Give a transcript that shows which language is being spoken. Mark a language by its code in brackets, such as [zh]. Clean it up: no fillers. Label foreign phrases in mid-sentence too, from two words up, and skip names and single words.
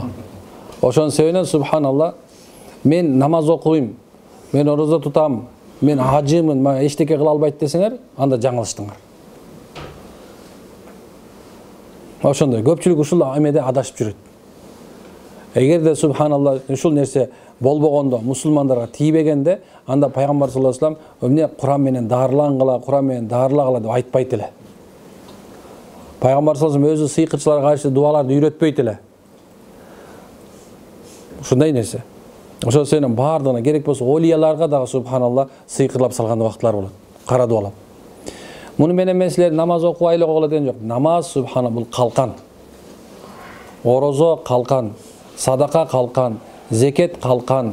[ky] Ошонун себебинен субханалла, мен намаз окуйм, мен орозо тутам, мен ажымын, мага эчтеке кыла албайт десеңер, анда жаңылыштыңар. Ошондой көпчүлүк ушул эмеде адашып жүрөт. Эгерде субханалла ушул нерсе болбогондо, мусулмандарга тийбегенде, анда пайгамбар [ar] صلى الله عليه وسلم [ky] эмне Куран менен дарылангыла, Куран менен дарылагыла деп айтпайт эле. Пайгамбар [ar] صلى الله عليه وسلم [ky] өзү сыйкырчыларга каршы дуаларды үйрөтпөйт эле. Ушундай нерсе. Ошол себептен баардыгына керек болсо олияларга дагы субханалла сыйкырлап салган убактылар болот. Кара дуалап. Муну менен мен силер намаз окуп айлык окула деген жок. Намаз субхана бул калкан. Орозо калкан, садака калкан, зекет калкан.